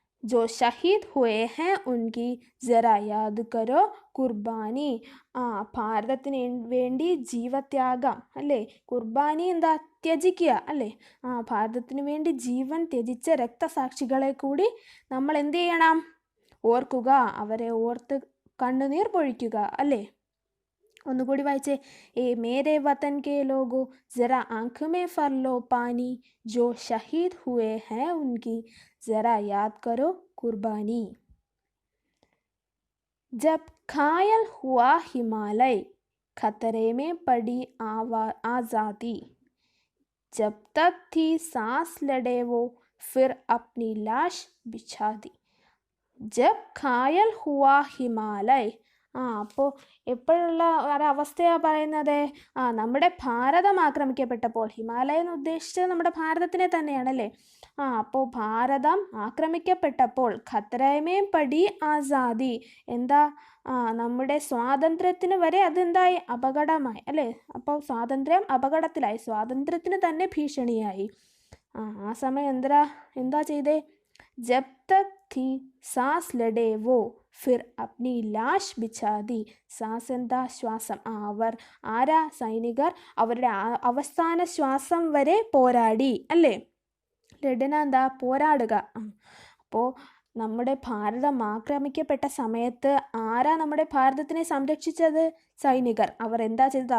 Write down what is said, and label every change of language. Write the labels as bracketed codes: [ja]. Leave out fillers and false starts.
[hi] ജോ ഷഹീദ് ഹുവേ ഹെ ഉൻകി ജറാ യാദ് കരോ കുർബാനി, [ml] ഭാരതത്തിന് വേണ്ടി ജീവത്യാഗം അല്ലേ. കുർബാനി എന്താ? ത്യജിക്കുക അല്ലേ. ഭാരതത്തിന് വേണ്ടി ജീവൻ ത്യജിച്ച രക്തസാക്ഷികളെ കൂടി നമ്മൾ എന്ത് ചെയ്യണം? ഓർക്കുക, അവരെ ഓർത്ത് കണ്ണുനീർ പൊഴിക്കുക അല്ലേ. ഒന്നുകൂടി വായിച്ചേ. [hi] മേരെ വതൻ കെ ലോഗോ ജറാ ആँख में भर लो पानी, जो शहीद हुए हैं उनकी जरा याद करो कुर्बानी. जब घायल हुआ हिमालय, खतरे में पड़ी आज़ादी, जब तक थी सांस लड़े वो फिर अपनी लाश बिछा दी. ജബ് ഘായൽ ഹുവാ ഹിമാലയ്, [ml] അപ്പോൾ എപ്പോഴുള്ള ഒരവസ്ഥയാണ് പറയുന്നത്? നമ്മുടെ ഭാരതം ആക്രമിക്കപ്പെട്ടപ്പോൾ. ഹിമാലയ എന്ന് ഉദ്ദേശിച്ചത് നമ്മുടെ ഭാരതത്തിനെ തന്നെയാണല്ലേ. അപ്പോൾ ഭാരതം ആക്രമിക്കപ്പെട്ടപ്പോൾ [hi] ഖത്തറമേ പടി ആസാദി, [ml] എന്താ? നമ്മുടെ സ്വാതന്ത്ര്യത്തിന് വരെ അതെന്തായി? അപകടമായി അല്ലേ. അപ്പോൾ സ്വാതന്ത്ര്യം അപകടത്തിലായി, സ്വാതന്ത്ര്യത്തിന് തന്നെ ഭീഷണിയായി. ആ സമയം എന്താ ചെയ്തേ? [hi] ജബ് തക് थी सांस लड़े वो फिर अपनी लाश बिछा दी. [ml] സാസ് എന്താ? ശ്വാസം. അവർ ആരാ? സൈനികർ അവരുടെ അവസാന ശ്വാസം വരെ പോരാടി അല്ലേ. ലഡന എന്താ? പോരാടുക. അപ്പോൾ നമ്മുടെ ഭാരതം ആക്രമിക്കപ്പെട്ട സമയത്ത് ആരാ നമ്മുടെ ഭാരതത്തിനെ സംരക്ഷിച്ചത്? സൈനികർ. അവർ എന്താ ചെയ്തത്?